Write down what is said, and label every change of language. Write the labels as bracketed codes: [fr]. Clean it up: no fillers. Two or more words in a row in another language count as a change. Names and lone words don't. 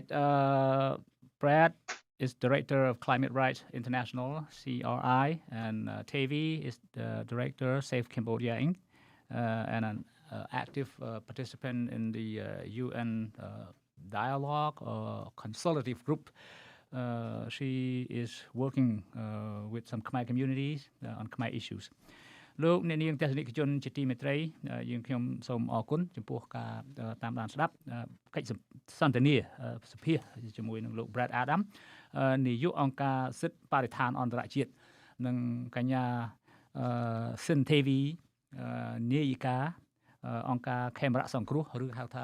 [en] Brad is Director of Climate Rights International, CRI, and Tavi is the Director, Save Cambodia, Inc., and an active participant in the UN dialogue or consultative group. She is working with some Khmer communities on Khmer issues. [km] លោកអ្នកនាងទស្សនិកជនជាទីមេត្រីយើងខ្ញុំសូមអរគុណចំពោះការតាមដានស្ដាប់កិច្ចសន្ទនាសភាជាមួយនឹងលោក Brad Adam នាយកអង្គការសិទ្ធិបរិស្ថានអន្តរជាតិនិងកញ្ញា Sin Tevi នាយិកាអង្គការខេមរៈសង្គ្រោះឬហៅថា